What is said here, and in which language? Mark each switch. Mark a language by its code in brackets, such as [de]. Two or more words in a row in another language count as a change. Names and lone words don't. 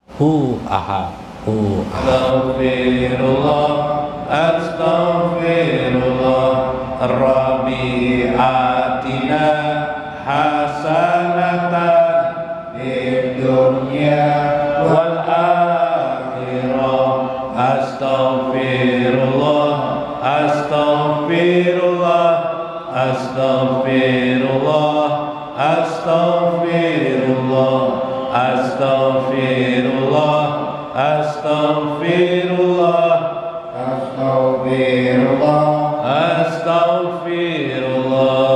[ar] هو أحد، هو أحد. أستغفر الله، ربي آتنا حسنة في الدنيا والآخرة. أستغفر الله، أستغفر الله، أستغفر الله، أستغفر الله، أستغفر الله، أستغفر الله، أستغفر الله، أستغفر الله.